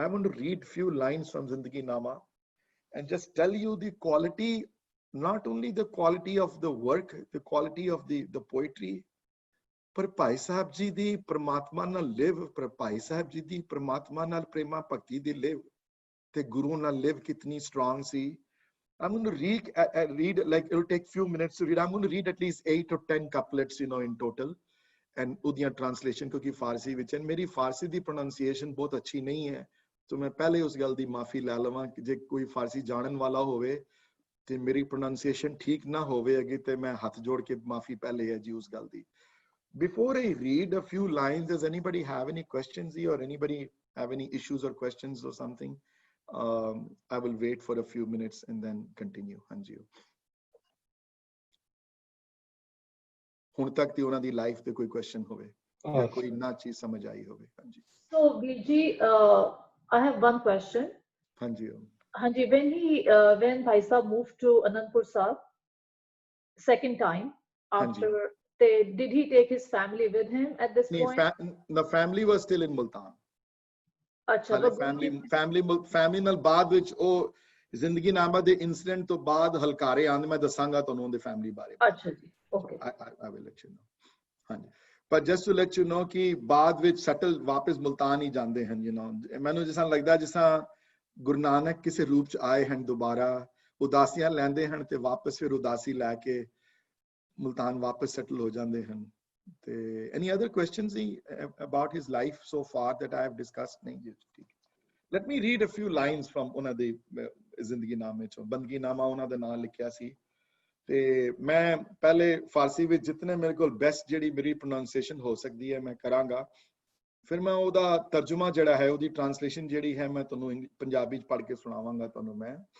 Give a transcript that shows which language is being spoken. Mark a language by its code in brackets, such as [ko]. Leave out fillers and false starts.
[en] I want to read few lines from Zindagi Nama and just tell you the quality, not only the quality of the work, the quality of the poetry, [pa] ਪਰ ਭਾਈ ਸਾਹਿਬ ਜੀ ਦੀ ਪ੍ਰਮਾਤਮਾ ਨਾਲ ਲਿਵ, ਪਰ ਭਾਈ ਸਾਹਿਬ ਜੀ ਦੀ ਪ੍ਰਮਾਤਮਾ ਨਾਲ ਪ੍ਰੇਮਾ ਭਗਤੀ ਦੀ ਲਿਵ ਤੇ ਗੁਰੂ ਨਾਲ ਲਿਵ ਕਿਤਨੀ strong ਸੀ। [en] I'm going to read like it will take few minutes to read. I'm going to read at least 8 or 10 couplets, in total, and [pa] ਉਹਦੀਆਂ translation ਕਿਉਂਕਿ ਫਾਰਸੀ ਵਿੱਚ ਹੈ। ਮੇਰੀ ਫਾਰਸੀ ਦੀ pronunciation ਬਹੁਤ ਅੱਛੀ ਨਹੀਂ ਹੈ, ਤਾਂ ਮੈਂ ਪਹਿਲੇ ਉਸ ਗੱਲ ਦੀ ਮਾਫੀ ਲੈ ਲਵਾਂ ਕਿ ਜੇ ਕੋਈ ਫਾਰਸੀ ਜਾਣਨ ਵਾਲਾ ਹੋਵੇ ਤੇ ਮੇਰੀ pronunciation ਠੀਕ ਨਾ ਹੋਵੇ ਅੱਗੇ ਤੇ ਮੈਂ ਹੱਥ ਜੋੜ ਕੇ ਮਾਫੀ ਪਹਿਲੇ ਹੈ ਜੀ ਉਸ ਗੱਲ ਦੀ। [en] Before I read a few lines, does anybody have any questions or anybody have any issues or questions or something? I will wait for a few minutes and then continue. [pa] Hanji, ਹੁਣ ਤੱਕ ਦੀ ਉਹਨਾਂ ਦੀ life ਤੇ ਕੋਈ question ਹੋਵੇ ਜਾਂ ਕੋਈ ਨਾ ਚੀਜ਼ ਸਮਝ ਆਈ ਹੋਵੇ। ਹਾਂਜੀ। [en] So Virji, I have one question. [pa] ਹਾਂਜੀ [en] Hanji, when Bhai Sahib moved to Anandpur Sahib second time after, did he take his family with him at this point? The family was still in Multan. [pa] Acha, family ਨਾਲ ਬਾਅਦ ਵਿੱਚ ਉਹ ਜ਼ਿੰਦਗੀ ਨਾਮਾ ਦੇ incident ਤੋਂ ਬਾਅਦ ਹਲਕਾਰੇ ਆਂਦੇ, ਮੈਂ ਦੱਸਾਂਗਾ ਤੁਹਾਨੂੰ ਉਹਦੇ ਫੈਮਿਲੀ ਬਾਰੇ। ਅੱਛਾ ਜੀ, okay. [en] I will let you know. [pa] ਹਾਂਜੀ, ਪਰ [en] just to let you know [pa] ਕਿ ਬਾਅਦ ਵਿੱਚ ਸੈਟਲ ਵਾਪਸ ਮੁਲਤਾਨ ਹੀ ਜਾਂਦੇ ਹਨ। ਮੈਨੂੰ ਜਿਸ ਤਰ੍ਹਾਂ ਲੱਗਦਾ ਜਿਸ ਤਰ੍ਹਾਂ ਗੁਰੂ ਨਾਨਕ ਕਿਸੇ ਰੂਪ ਚ ਆਏ ਹਨ, ਦੁਬਾਰਾ ਉਦਾਸੀਆਂ ਲੈਂਦੇ ਹਨ ਤੇ ਵਾਪਸ ਫਿਰ ਉਦਾਸੀ ਲੈ ਕੇ ਮੁਲਤਾਨ ਵਾਪਸ ਸੈਟਲ ਹੋ ਜਾਂਦੇ ਹਨ। [en] ਤੇ any other questions about his life so far that I have discussed? [pa] ਨਹੀਂ ਜੀ, ਠੀਕ। [en] Let me read a few lines from [pa] ਉਹਨਾਂ ਦੇ ਜ਼ਿੰਦਗੀ ਨਾਮੇ ਚੋਂ। ਬੰਦਗੀ ਨਾਮਾ ਉਹਨਾਂ ਦੇ ਨਾਲ ਲਿਖਿਆ ਸੀ ਤੇ ਮੈਂ ਪਹਿਲੇ ਫਾਰਸੀ ਵਿੱਚ ਜਿਤਨੇ ਮੇਰੇ ਕੋਲ ਬੈਸਟ ਜਿਹੜੀ ਮੇਰੀ ਪ੍ਰੋਨਾਂਸੀਏਸ਼ਨ ਹੋ ਸਕਦੀ ਹੈ ਮੈਂ ਕਰਾਂਗਾ, ਫਿਰ ਮੈਂ ਉਹਦਾ ਤਰਜੁਮਾ ਜਿਹੜਾ ਹੈ, ਉਹਦੀ ਟ੍ਰਾਂਸਲੇਸ਼ਨ ਜਿਹੜੀ ਹੈ ਮੈਂ ਤੁਹਾਨੂੰ ਪੰਜਾਬੀ ਚ ਪੜ੍ਹ ਕੇ ਸੁਣਾਵਾਂਗਾ ਤੁਹਾਨੂੰ ਮੈਂ।